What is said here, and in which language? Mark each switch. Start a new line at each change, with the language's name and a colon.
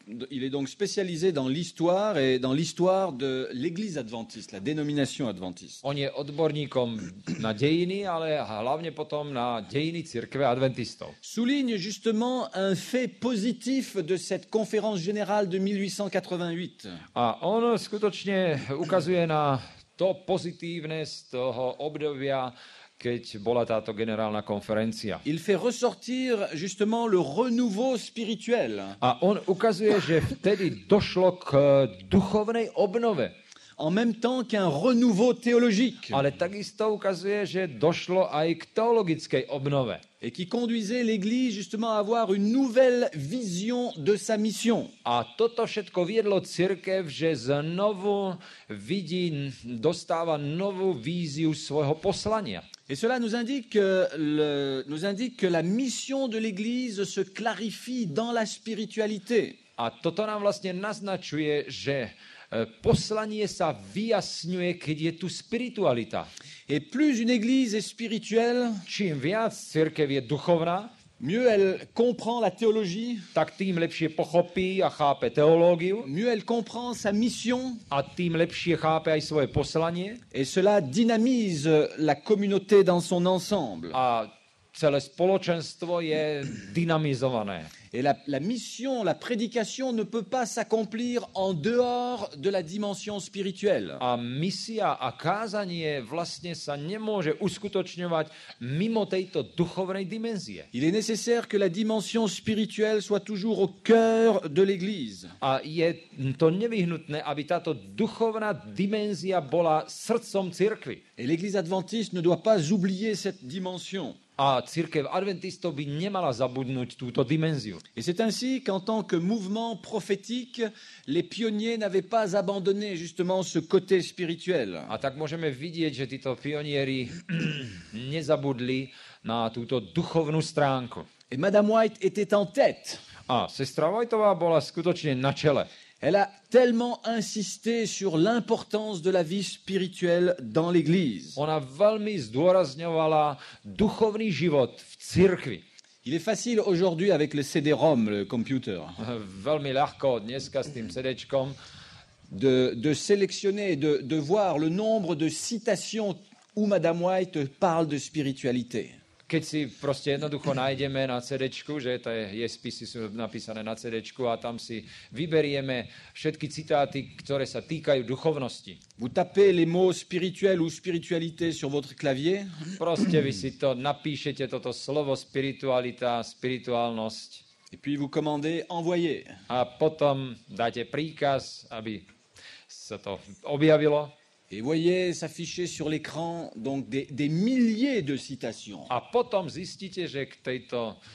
French: il est donc spécialisé dans l'histoire et dans l'histoire de l'Église adventiste, la dénomination adventiste.
Slovak: On je odborníkom na dejiny, ale hlavne potom na dejiny cirkve adventistov.
French: Souligne justement un fait positif de cette conférence générale de 1888.
Slovak: A on skutočne ukazuje na to pozitívne z toho obdobia, keď bola táto generálna konferencia.
French: Il fait ressortir justement le renouveau spirituel.
Slovak: A on ukazuje, že vtedy došlo k duchovnej obnove.
French: En même temps qu'un renouveau théologique.
Slovak: Ale takisto ukazuje, že došlo aj k teologickej obnove.
French: Et qui conduisait l'Église justement à avoir une nouvelle vision de sa mission.
Slovak: A toto všetko viedlo cirkev, že znovu dostáva novú víziu svojho poslania.
French: Et cela nous indique que la mission de l'Église se clarifie dans la spiritualité.
Slovak: A toto nám vlastne naznačuje, že poslanie sa vyjasňuje, keď je tu spiritualita.
French: Et plus une Église est spirituelle,
Slovak: Čím viac cirkev je duchovná,
French: mieux elle comprend la théologie,
Slovak: tak tým lepšie pochopí a chápe teológiu
French: mieux elle comprend sa mission,
Slovak: a tým lepšie chápe aj svoje poslanie
French: et cela dynamise la communauté dans son ensemble.
Slovak: a celé spoločenstvo je dynamizované.
French: Et la mission, la prédication ne peut pas s'accomplir en dehors de la dimension spirituelle.
Slovak: A misia a kázanie vlastne sa nemôže uskutočňovať mimo tejto duchovnej dimenzie.
French: Il est nécessaire que la dimension spirituelle soit toujours au cœur de l'Église.
Slovak: A je to nevyhnutné, aby táto duchovná dimenzia bola srdcom cirkvi.
French: Et l'Église adventiste ne doit pas oublier cette dimension.
Slovak: A cirkev adventistov by nemala zabudnúť túto dimenziu.
French: Et c'est ainsi qu'en tant que mouvement prophétique, les pionniers n'avaient pas abandonné justement ce côté spirituel.
Slovak: A tak môžeme vidieť, že títo pionieri nezabudli na túto duchovnú stránku.
French: Et Madame White était en tête.
Slovak: A sestra Whiteová bola skutočne na čele.
French: Elle a tellement insisté sur l'importance de la vie spirituelle dans l'Église.
Slovak: Ona veľmi zdôrazňovala duchovný život v cirkvi.
French: Il est facile aujourd'hui avec le CD-ROM, le computer,
Slovak: Veľmi ľahko dneska s tým CDčkom
French: de sélectionner, de voir le nombre de citations où Madame White parle de spiritualité.
Slovak: keď si proste jednoducho nájdeme na CDčku, že je spisy sú napísané na CDčku a tam si vyberieme všetky citáty, ktoré sa týkajú duchovnosti.
French: Vous tapez les mots spirituel ou spiritualité sur votre clavier.
Slovak: Proste vy si to napíšete, toto slovo spiritualita, spirituálnosť
French: Et puis vous commandez envoyer.
Slovak: a potom dáte príkaz, aby sa to objavilo.
French: Et voyez s'afficher sur l'écran donc des milliers de citations.
Slovak: A potom zistíte, že k tejto